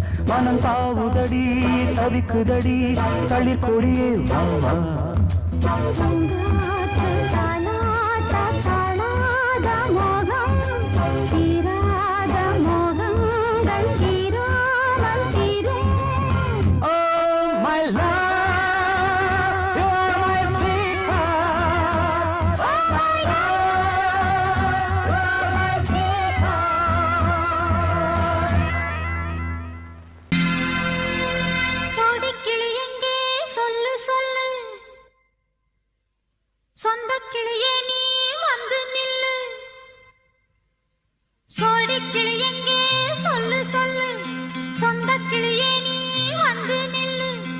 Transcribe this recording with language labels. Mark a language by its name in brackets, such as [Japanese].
[Tamil] மனம் தாவுதடி தவிக்குதடி தளிர் கொடியே வா வா. பூங்காற்று தாலாட்ட தாழாத மோகம் தீராத மோகங்கள் தீராமல் தீரும். [English] Oh my love, you are my sweetheart. Oh my love, you are my sweetheart. [Tamil] சோடிக்கிளி எங்கே சொல்லு சொல்லு, சொந்தக் கிளியே நீ வந்து நில்லு. சோடிக்கிளி எங்கே சொல்லு சொல்லு, சொந்தக் கிளியே நீ வந்து நில்லு.